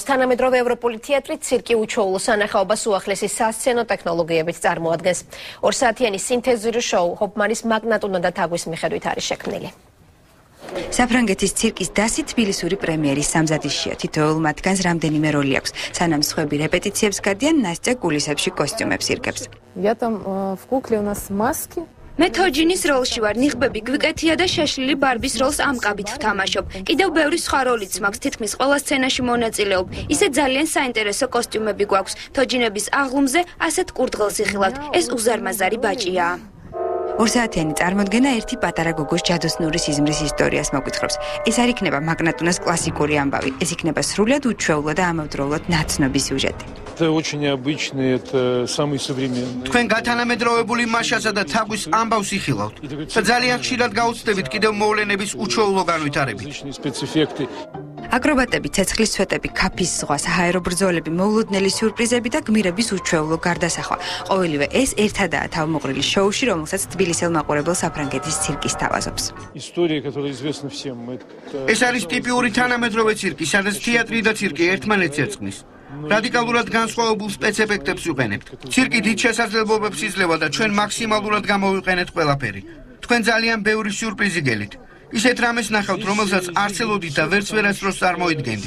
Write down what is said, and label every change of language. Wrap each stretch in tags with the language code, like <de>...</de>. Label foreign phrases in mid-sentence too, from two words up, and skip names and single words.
<ka>თანამედროვე ევროპული თეატრი ცირკი უჩვეულო სანახაობას უახლესი სასცენო ტექნოლოგიებით წარმოადგენს. 2 საათიანი სინთეზური შოუ ჰოფმანის მაგნატუნა და თაგვის მიხედვით არის შექმნილი. საფრანგეთის ცირკის დასი თბილისური პრემიერის სამზადისშია. თითოეულ მათგანს რამდენიმე როლი აქვს. სანამ სხვები რეპეტიციებს გადიან, ნასტია კულისებში კოსტიუმებს ირგებს.</ka> <ru>Я там в кукле у нас маски.</ru> <ka>მე თოჯინის როლში ვარ, ნიღბები გვიკეთია და შეშლილი ბარბის როლს ამკაბით ვთამაშობ. კიდევ ბევრი სხვა როლიც მაქვს, თითქმის ყველა სცენაში მონაწილეობ. ისე ძალიან საინტერესო კოსტიუმები გვაქვს. თოჯინების აღლუმზე ასეთ კურდღელს იხილავთ. ეს უზარმაზარი ბაჭია. 2 საათიანი წარმოდგენა ერთი პატარა გოგოს ჯადოსნური სიზმრის ისტორიას მოგვითხრობს. ეს არ იქნება მაგნატუნას კლასიკური ამბავი, ეს იქნება სრულად უჩვეულო და ამავდროულად ნაცნობი სიუჟეტი.</ka> <ru>Это очень обычный, это самый современный.</ru> <ka>თქვენ გათანამედროვებული მაშასა და თაგვის ამბავს იხილავთ. და ძალიან ხშირად გაუცდებით კიდევ მოვლენების უჩვეულო განვითარებით. აკრობატები, ცეცხლის სვეტები, ქაფის ზღვა, საჰაერო ბრძოლები, მოულოდნელი სიურპრიზები და გმირების უჩვეულო გარდასახვა. ყოველივე ეს ერთადაა თავმოყრილი შოუში, რომელსაც თბილისელ მაყურებელ საფრანგეთის ცირკი სთავაზობს.</ka> <ru>История, которая известна всем.</ru> <ka>ეს არის ტიპიური თანამედროვე ცირკი, სადაც თეატრი და ცირკი ერთმანეთს ერწყმის. რადიკალურად განსხვავებულ სპეცეფექტებს ვიყენებთ. ცირკი დიდ შესაძლებლობებს იძლევა და ჩვენ მაქსიმალურად გამოვიყენეთ ყველაფერი. თქვენ ძალიან ბევრი სიურპრიზი გელით. ისეთ რამეს ნახავთ, რომელსაც არ ცელოდით და ვერც ვერასდროს წარმოიდგენდით.</ka>